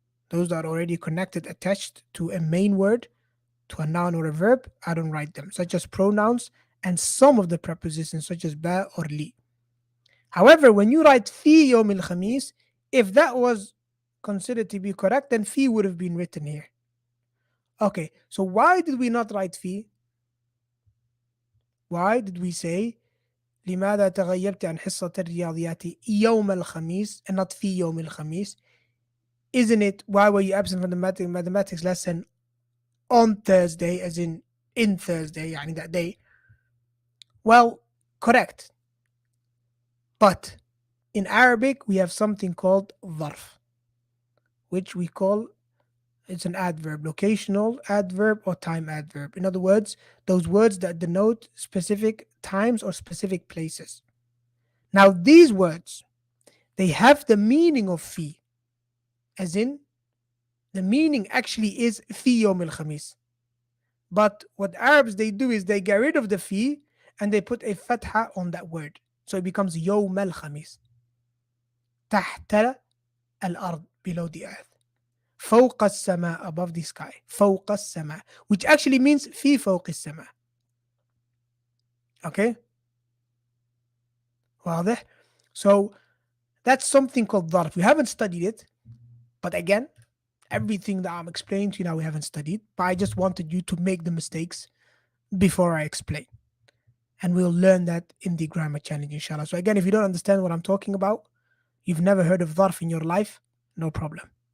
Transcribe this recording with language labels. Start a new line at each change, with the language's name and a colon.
English: Those that are already connected, attached to a main word, to a noun or a verb, I don't write them, such as pronouns and some of the prepositions, such as ba or li. However, when you write
Arabic: fi yawm al khamis,
English: if that was considered to be correct, then fi would have been written here. Okay, so why did we not write fi? Why did we say
Arabic: لماذا تغيبت عن حصة الرياضيات يوم الخميس
English: and not
Arabic: في يوم الخميس?
English: Isn't it, why were you absent from the mathematics lesson on Thursday, as in Thursday, يعني that day? Well, correct. But in Arabic, we have something called ظرف, which we call, it's an adverb, locational adverb or time adverb. In other words, those words that denote specific times or specific places. Now, these words, they have the meaning of fi, as in the meaning actually is
Arabic: fi yawm al khamis.
English: But what Arabs they do is they get rid of the fi and they put a fatha on that word. So it becomes
Arabic: yawm al khamis. تحت الأرض,
English: below the earth.
Arabic: فوق السماء,
English: above the sky.
Arabic: فوق السماء,
English: which actually means
Arabic: في فوق السماء.
English: Okay?
Arabic: واضح?
English: So that's something called ضرب. We haven't studied it, but again, everything that I'm explaining to you now we haven't studied, but I just wanted you to make the mistakes before I explain. And we'll learn that in the grammar challenge, inshallah. So again, if you don't understand what I'm talking about, you've never heard of ظرف in your life, no problem.